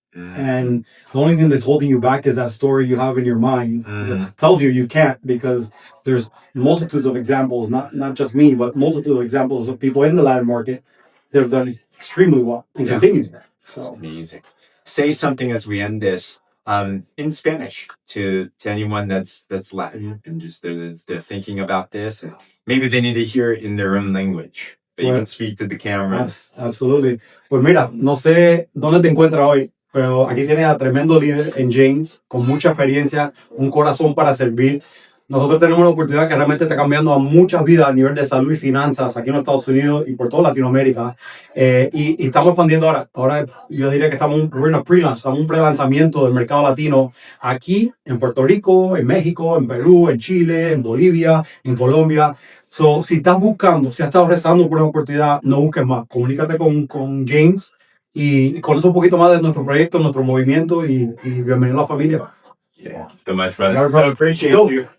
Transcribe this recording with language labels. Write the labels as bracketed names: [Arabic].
[English] And the only thing that's holding you back is that story you have in your mind that tells you can't, because there's multitudes of examples, not just me, but multitude of examples of people in the Latin market that have done extremely well and continue to. So amazing. Say something as we end this in Spanish to anyone that's Latin and just they're thinking about this, and maybe they need to hear it in their own language. But you can speak to the camera. Absolutely. [Spanish] Pues mira, no sé dónde te encuentras hoy, pero aquí tienes a tremendo líder en James, con mucha experiencia, un corazón para servir. Nosotros tenemos una oportunidad que realmente está cambiando a muchas vidas a nivel de salud y finanzas aquí en los Estados Unidos y por toda Latinoamérica. Y estamos expandiendo ahora. Ahora yo diría que estamos en un pre-lanzamiento del mercado latino aquí en Puerto Rico, en México, en Perú, en Chile, en Bolivia, en Colombia. So, si estás si has estado rezando por una oportunidad, no busques más. Comunícate con James y conoce un poquito más de nuestro proyecto, nuestro movimiento, y bienvenido a la familia. [English] Yeah, so much, brother. I appreciate you.